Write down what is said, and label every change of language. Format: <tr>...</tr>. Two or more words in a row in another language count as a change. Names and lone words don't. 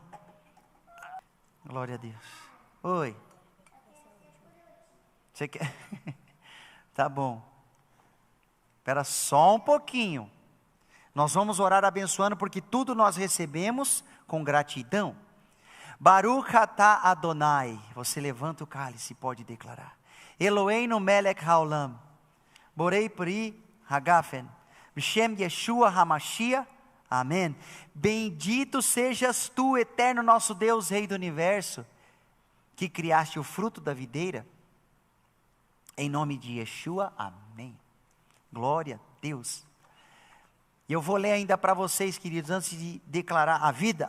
<pt>Glória a Deus. Oi. Você quer? Tá bom. Espera só um pouquinho. Nós vamos orar abençoando, porque tudo nós recebemos com gratidão.</pt> <he>ברוך אתה אדוני.</he> <pt>Você levanta o cálice e pode declarar.</pt> <he>אלוהינו מלך העולם. בורא פרי הגפן. בשם ישוע המשיח.</he> <pt>Amém. Bendito sejas tu, eterno nosso Deus, Rei do Universo, que criaste o fruto da videira. Em nome de Yeshua, amém. Glória a Deus. E eu vou ler ainda para vocês, queridos, antes de declarar a vida.</pt>